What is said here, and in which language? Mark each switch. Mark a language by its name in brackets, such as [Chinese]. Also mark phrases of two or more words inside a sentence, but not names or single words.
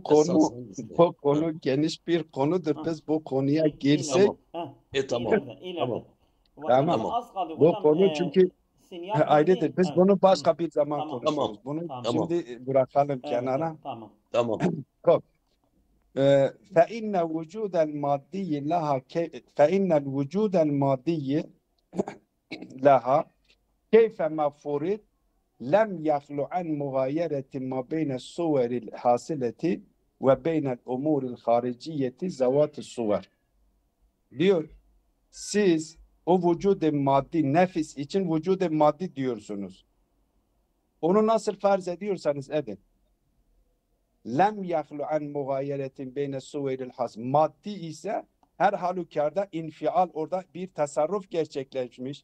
[Turkish] Esas konu hangisi? bu Ha, konu geniş bir konudur. Ha. Biz bu konuya İleride. girsek tamam. İleride. Tamam. İleride. Tamam. Vaktimiz tamam. Tamam. az kaldı. Bu Hocam konu çünkü sinyal ayrıdır. gitti. Biz Evet. bunu Hı. başka bir zaman Tamam. Tamam. konuşuruz. Bunu Tamam. Tamam. şimdi bırakalım Evet, kenara. evet. Tamam. Tamam. Kop. [Arabic] فإن وجود المادي لها فإن الوجود المادي لها كيفما فرض لم يخلو عن مغايرة ما بين الصور الحاصلة وبين الأمور الخارجية ذوات الصور. [Turkish] Diyor, siz o vücudu maddi, nefis için vücudu maddi diyorsunuz. Onu nasıl farz ediyorsanız edin. [Arabic] لم يخلو عن مغايرة بين الصور الحاص. [Turkish] Maddi ise her halükarda infial, orada bir tasarruf gerçekleşmiş.